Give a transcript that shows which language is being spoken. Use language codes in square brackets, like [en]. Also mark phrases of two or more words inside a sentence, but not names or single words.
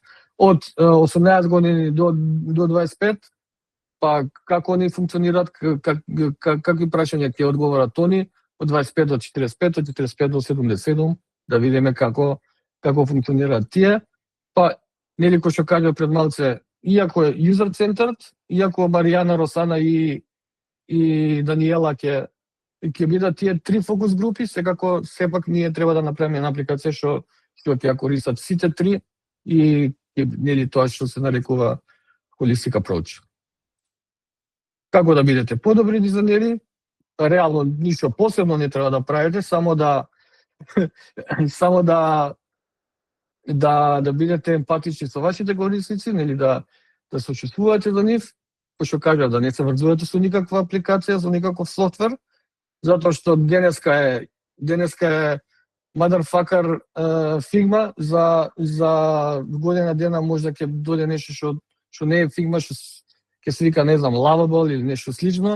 [mk] Од 18 години до 25, па како они функционираат, какви прашања ќе одговорат они, од 25 до 45, од 45 до 77, да видиме како функционираат тие. Па, нели кој што кажа пред малце, иако е user-centered, иако Маријана, Росана и Даниела ќе бидат тие 3 фокус групи, секако сепак ние треба да направиме една апликација што ќе ја користат сите 3 и нели тоа што се нарекува [en] holistic approach. [mk] Како да бидете подобри дизајнери? Реално ништо посебно не треба да правите, само да бидете емпатични со вашите корисници, нели да сочувствувате за нив, кој што кажа да не се врзувате со никаква апликација, со никаков софтвер, затоа што денеска е motherfucker Figma, за година дена може да ќе дојде нешто што не е Figma, што ќе се вика, не знам, Lovable или нешто слично.